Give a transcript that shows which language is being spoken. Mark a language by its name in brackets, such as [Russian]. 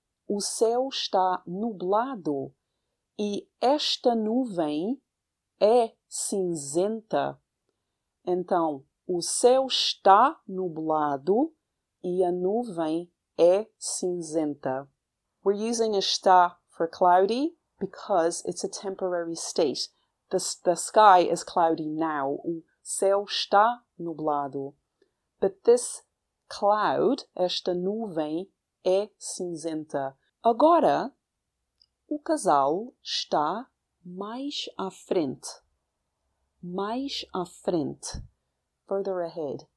[Portuguese] O céu está nublado. E esta nuvem é cinzenta. Então, o céu está nublado e a nuvem é cinzenta. [English] We're using está for cloudy because it's a temporary state. The sky is cloudy now. [Portuguese] O céu está nublado. [English] But this cloud, [Portuguese] esta nuvem, é cinzenta. Agora, o casal está mais à frente. Mais à frente. [English] Further ahead.